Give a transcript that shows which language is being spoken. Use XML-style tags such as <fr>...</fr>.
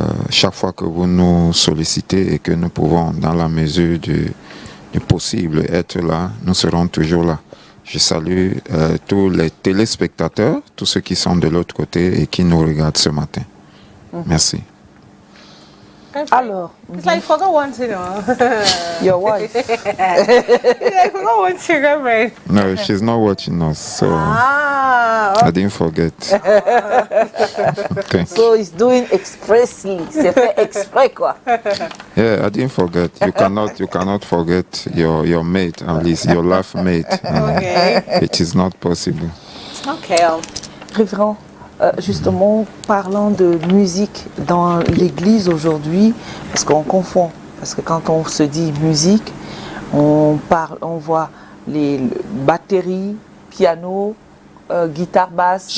<fr>Chaque fois que vous nous sollicitez et que nous pouvons, dans la mesure du possible, être là, nous serons toujours là. Je salue tous les téléspectateurs, tous ceux qui sont de l'autre côté et qui nous regardent ce matin. Merci. Alors,</fr> <en>it's like forgot one thing, your wife. I forgot one thing, Reverend. No, she's not watching us, so I didn't forget. Okay. So he's doing expressly.</en> <fr>C'est fait exprès, quoi.</fr> <en>Yeah, I didn't forget. You cannot forget your mate, at least your life mate. Okay. It is not possible. Okay.</en> <fr>Révérend, justement, parlant de musique dans l'église aujourd'hui, parce qu'on confond, parce que quand on se dit musique, on voit les batteries, piano, guitare basse,</fr>